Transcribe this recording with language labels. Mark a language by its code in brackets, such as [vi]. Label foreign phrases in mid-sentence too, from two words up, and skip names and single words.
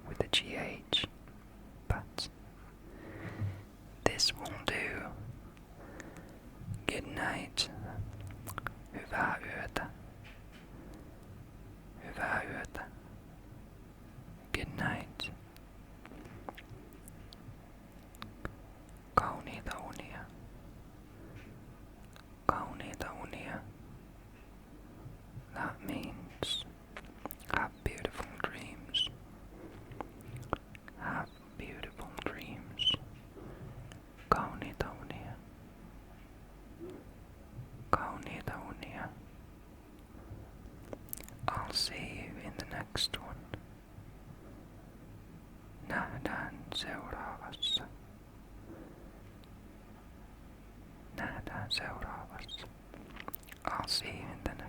[en] IGH, but this will do. Good night. [fi] Hyvää yötä. Hyvää yötä. [en] Good night. [fi] Kauniita unia. Kauniita unia. [en] That means have beautiful dreams. Have beautiful dreams. [fi] Kauniita unia. Kauniita unia. [en] I'll see you in the next one. [fi] Nähdään seuraavassa. Nähdään seuraavassa. [en] I'll see you in